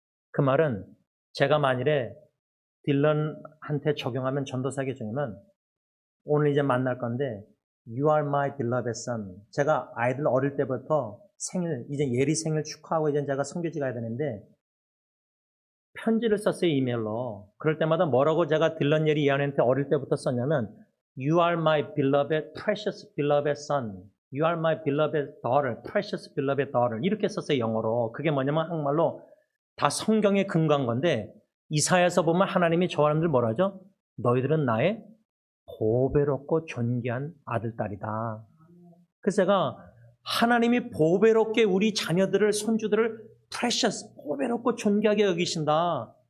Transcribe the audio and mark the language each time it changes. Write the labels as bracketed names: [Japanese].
[Korean] 그 말은 제가 만일에 딜런한테 적용하면, 전도사에게 적용하면, 오늘 이제 만날 건데 [English] You are my beloved son. [Korean] 제가 아이들 어릴 때부터 생일, 이제 예리 생일 축하하고 이제 제가 성교지 가야 되는데 편지를 썼어요, 이메일로. 그럴 때마다 뭐라고 제가 딜런 예리 예언한테 어릴 때부터 썼냐면 [English] You are my beloved, precious beloved son. You are my beloved daughter, precious beloved daughter. [Korean] 이렇게 썼어요, 영어로. 그게 뭐냐면 한국말로 다 성경에 근거한 건데, 이사야서 보면 하나님이 저 사람들 뭐라 하죠? 너희들은 나의 보배롭고 존귀한 아들, 딸이다. 그래서 제가 하나님이 보배롭게 우리 자녀들을, 손주들을 precious, 보배롭고 존귀하게 여기신다.